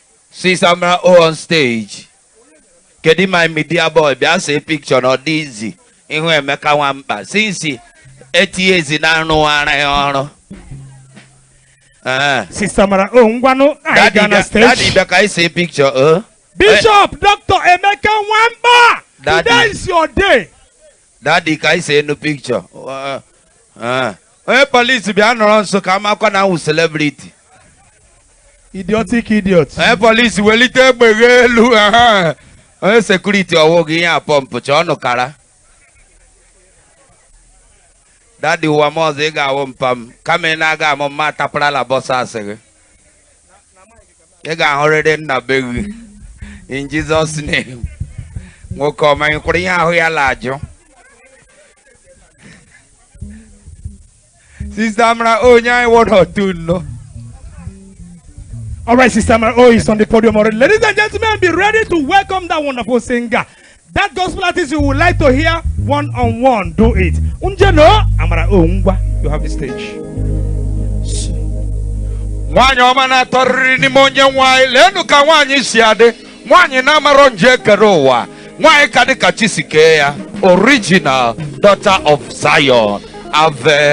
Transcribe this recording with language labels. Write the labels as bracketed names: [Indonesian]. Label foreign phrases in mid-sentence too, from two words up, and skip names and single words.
[English] Sister Amara O on stage. Kedu my media boy? [Igbo] Bịa [English] see picture [Igbo] na ọ dị izi. Ihu Emeka Nwamkpa. [English] Since eight years [Igbo] na arụwara ya ọrụ. Eh. Sister Amara O, ngwanụ, anyị Daddy, gaa na bịa, stage. Daddy, bịa ka anyị [English] see picture, [Igbo] eh? [English] Bishop Doctor Emeka Nwamba. Daddy. Today is your day. Daddy, [Igbo] ka anyị see no picture. Uh, uh. Onye police bịa nọrọ nso ka amakwa na wụ celebrity. [English] Idiotic idiot. [Igbo] Onye police welite egbe gị elu, aha. Onye security ọwụ gị ihe a pump, chọọ nụ kara. Daddy, ụwa m ọzọ ị ga-awụ mpa m. Kama ị na-aga amụ mma atapụrala bọsụ asị gị. Ị ga-ahụrịrị nna be gị. [English] In Jesus' name. [Igbo] Nwoke ọma, ị kwụrụ ihe ahụ ya la ajụ. Sister Amara, onye anyị [English] word or two, [Igbo] no? [English] All right, Sister Amara O is on the podium already. Ladies and gentlemen, be ready to welcome that wonderful singer. That gospel artist you would like to hear one on one, do it. Unje no, [Igbo] Amara O, ngwa, [English] you have the stage. [Igbo] Nwaanyị ọma na-atọrịrị n'ime onye nwaanyị. Leenụ ka nwaanyị si adị. Nwaanyị na-amarọ nje kere ụwa. Nwaanyị ka dị ka chi si kee ya. [English] Original daughter of Zion. Ave